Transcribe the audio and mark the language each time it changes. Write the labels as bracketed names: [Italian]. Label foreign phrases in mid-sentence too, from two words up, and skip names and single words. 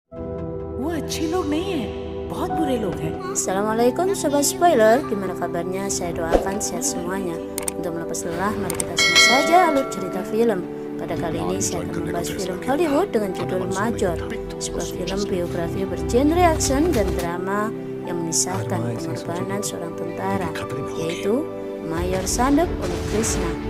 [Hindi] वो अच्छे लोग नहीं है, बहुत बुरे लोग हैं। [Indonesian] Assalamualaikum Sobat Spoiler, gimana kabarnya? Saya doakan sehat semuanya. Untuk melepas lelah, mari kita semua saja alur cerita film. Pada kali ini saya akan membahas film Hollywood dengan judul Major, sebuah film biografi bergenre action dan drama yang mengisahkan pengorbanan seorang tentara, yaitu Mayor Sandep Unikrishna.